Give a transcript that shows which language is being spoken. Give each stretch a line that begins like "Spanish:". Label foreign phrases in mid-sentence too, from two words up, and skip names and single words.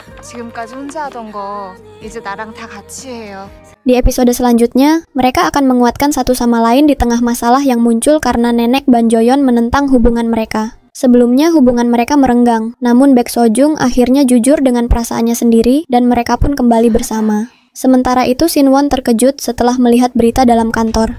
Korean: 지금까지 혼자 하던 거 이제 나랑 다 같이 해요.
Indonesian: Di episode selanjutnya, mereka akan menguatkan satu sama lain di tengah masalah yang muncul karena nenek Ban Jo-yeon menentang hubungan mereka. Sebelumnya hubungan mereka merenggang, namun Baek So-jung akhirnya jujur dengan perasaannya sendiri dan mereka pun kembali bersama. Sementara itu Shin-won terkejut setelah melihat berita dalam kantor.